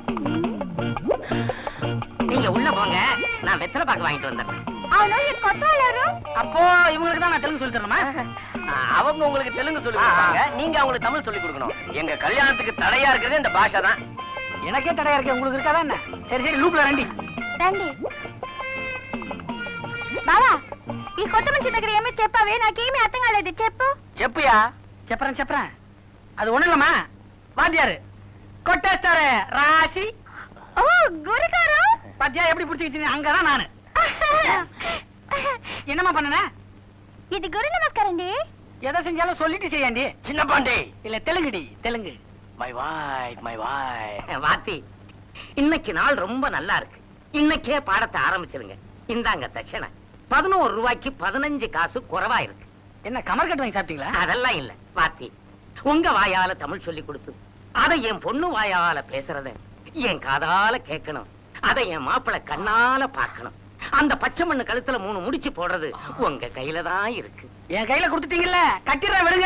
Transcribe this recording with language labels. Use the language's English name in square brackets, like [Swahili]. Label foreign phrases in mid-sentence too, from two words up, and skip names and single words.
[Tamil] நீங்க உள்ள போங்க, நான் வெத்தலை பாக்கு வாங்கிட்டு வந்துடுறேன். அப்போ இவங்களுக்கு தான் நான் தெலுங்கு சொல்லி தரணுமா? அவங்க உங்களுக்கு தெலுங்கு சொல்லி கொடுப்பாங்க, நீங்க அவங்களுக்கு தமிழ் சொல்லி கொடுக்கணும். எங்க கல்யாணத்துக்கு தடையா இருக்கிறது இந்த பாஷை தான். எனக்கே தடையா இருக்கு, உங்களுக்கு இருக்காதா என்ன? சரி சரி, லூப்ல ரெண்டி [Telugu] రండి బావా ఈ కొత్త మనిషి దగ్గర ఏమీ చెప్పావే నాకేమీ అర్థం కాలేదు చెప్పు చెప్పుయా [Tamil] చెప్పறேன் அது ஒண்ணு இல்லம்மா வாத்தியாரு கொட்டேஸ்டாரு ராசி [Telugu] ఓ గురుగారు [Tamil] பாத்தியா எப்படி புடிச்சிக்கிட்டீங்க அங்கதான் நானு என்னம்மா பண்ணன [Telugu] ఇది గురు నమస్కారం అండి [Tamil] எதை செஞ்சாலும் சொல்லிட்டு செய்யாண்டி சின்ன பாண்டி இல்ல தெலுங்குடி தெலுங்கு மை வாய் வாத்தி இன்னைக்கு நாள் ரொம்ப நல்லா இருக்கு இன்னைக்கே பாடத்தை ஆரம்பிச்சிருங்க இந்தாங்க தட்சணை 11 ரூபாய்க்கு 15 காசு குறைவா இருக்கு என்ன கமர் கட்டு வாங்கி சாப்பிட்டீங்களா அதெல்லாம் இல்ல வாத்தி உங்க வாயால தமிழ் சொல்லி கொடுத்து அதை என் பொண்ணு வாயால பேசுறத என் காதால கேட்கணும் அதை என் மாப்பிளை கண்ணால பார்க்கணும் அந்த பச்சை மண்ணு கழுத்துல 3 முடிச்சு போடுறது உங்க கையில தான் இருக்கு என் கையில கொடுத்துட்டீங்கல்ல கட்டிடுறேன் விடுங்க